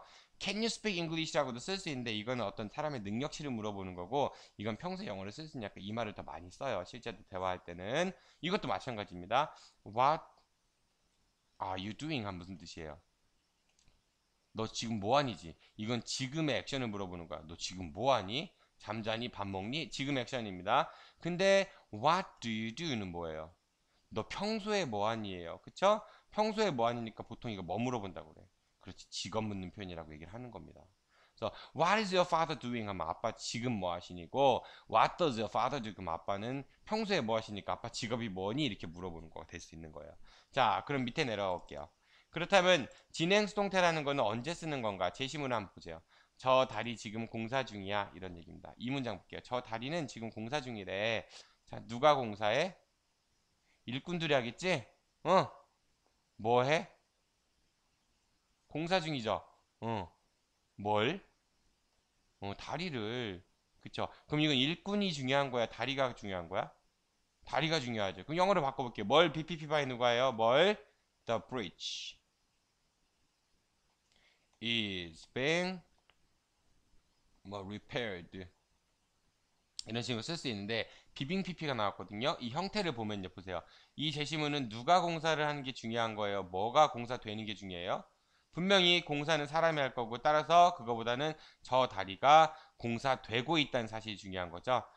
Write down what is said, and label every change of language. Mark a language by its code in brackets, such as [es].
[en] Can you speak English [ko] 라고도 쓸 수 있는데 이거는 어떤 사람의 능력치를 물어보는 거고 이건 평소에 영어를 쓸 수 있냐까 이 말을 더 많이 써요. 실제로 대화할 때는 이것도 마찬가지입니다. [en] What are you doing? [ko] 한 무슨 뜻이에요? 너 지금 뭐하니지? 이건 지금의 액션을 물어보는 거야. 너 지금 뭐하니? 잠자니? 밥 먹니? 지금 액션입니다. 근데 [en] What do you do [ko] 는 뭐예요? 너 평소에 뭐하니에요. 그쵸? 평소에 뭐하니니까 보통 이거 뭐 물어본다고 그래. 그렇지. 직업 묻는 표현이라고 얘기를 하는 겁니다. 그래서 [en] What is your father doing? [ko] 하면 아빠 지금 뭐 하시니고 [en] What does your father do? [ko] 그럼 아빠는 평소에 뭐 하시니까 아빠 직업이 뭐니? 이렇게 물어보는 거가 될 수 있는 거예요. 자, 그럼 밑에 내려가 볼게요. 그렇다면 진행 수동태라는 거는 언제 쓰는 건가? 제시문을 한번 보세요. 저 다리 지금 공사 중이야. 이런 얘기입니다. 이 문장 볼게요. 저 다리는 지금 공사 중이래. 자, 누가 공사해? 일꾼들이 하겠지? 어? 뭐 해? 공사 중이죠? 어. 뭘? 다리를. 그쵸? 그럼 이건 일꾼이 중요한 거야? 다리가 중요한 거야? 다리가 중요하죠. 그럼 영어로 바꿔볼게요. 뭘 BPP 바이 누가예요? 뭘? [en] The bridge is being 뭐 repaired. [ko] 이런 식으로 쓸 수 있는데 비빙 PP가 나왔거든요. 이 형태를 보면요. 보세요. 이 제시문은 누가 공사를 하는 게 중요한 거예요? 뭐가 공사되는 게 중요해요? 분명히 공사는 사람이 할 거고 따라서 그거보다는 저 다리가 공사되고 있다는 사실이 중요한 거죠.